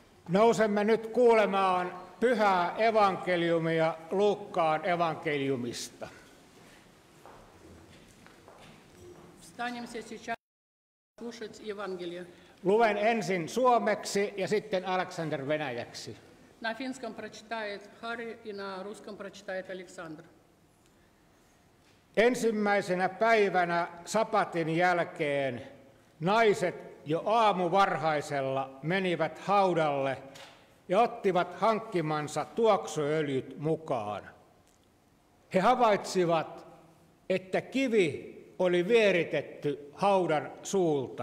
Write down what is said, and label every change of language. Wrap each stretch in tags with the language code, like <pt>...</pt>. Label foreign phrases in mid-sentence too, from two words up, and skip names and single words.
<fi>Nousemme nyt kuulemaan pyhää evankeliumia Luukkaan evankeliumista.</fi> <ru>Встанемся сейчас слушать Евангелие.</ru> <fi>Luen ensin suomeksi ja sitten Aleksander venäjäksi.</fi> <ru>На финском прочитает Хари и на русском прочитает Александр.</ru> <fi>Ensimmäisenä päivänä sapatin jälkeen naiset jo aamuvarhaisella menivät haudalle ja ottivat hankkimansa tuoksuöljyt mukaan. He havaitsivat, että kivi oli vieritetty haudan suulta.</fi>